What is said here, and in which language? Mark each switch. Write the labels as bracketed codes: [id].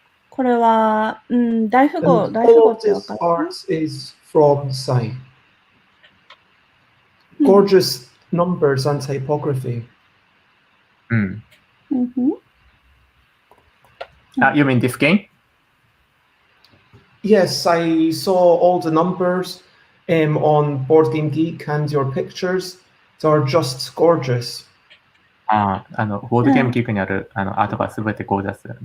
[ja] これは、大富豪ってわかる。 [en] All of this art is from Sai. Gorgeous numbers and typography. You mean this game? Yes, I saw all the numbers on Board Game Geek and your pictures. They are just gorgeous. [ja] ボードゲームギークにあるアートがすべてゴージャス。